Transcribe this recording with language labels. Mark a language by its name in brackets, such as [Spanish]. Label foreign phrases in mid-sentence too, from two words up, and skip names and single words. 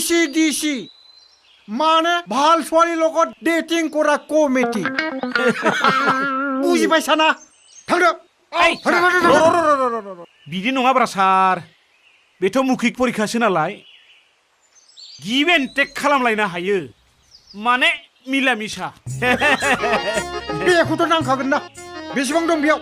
[Assamese] VCDC माने ভাল ছোৱালীৰ লগত ডেটিং কৰা কমিটি বুজি পাইছা না थांदो [Bodo] बिदि नङाब्रा सार बेथ' मुखिक परिखासो नालाय [English] give and take [Bodo] खालामलायनो हायो माने मिला मिसा बेखौथ' नांखागोन ना बेसेबां दं बेयाव